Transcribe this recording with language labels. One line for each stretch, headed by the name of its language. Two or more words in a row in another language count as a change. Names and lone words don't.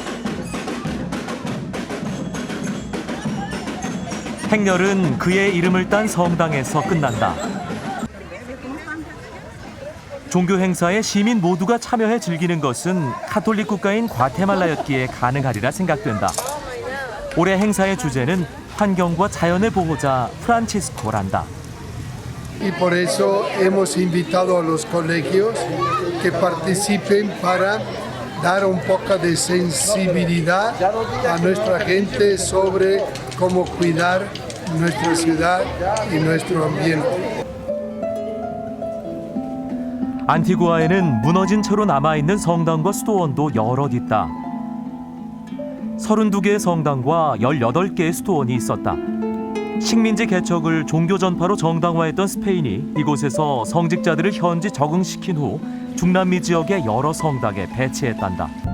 Korean: 행렬은 그의 이름을 딴 성당에서 끝난다. 종교 행사에 시민 모두가 참여해 즐기는 것은 카톨릭 국가인 과테말라였기에 가능하리라 생각된다. 올해 행사의 주제는 환경과 자연의 보호자 프란치스코란다.
Spanish: Y por eso hemos invitado a los colegios que participen para dar un poco de sensibilidad a nuestra gente sobre cómo cuidar nuestra ciudad y nuestro ambiente.
Korean: 안티구아에는 무너진 채로 남아있는 성당과 수도원도 여럿 있다. 32개의 성당과 18개의 수도원이 있었다. 식민지 개척을 종교 전파로 정당화했던 스페인이 이곳에서 성직자들을 현지 적응시킨 후 중남미 지역의 여러 성당에 배치했단다.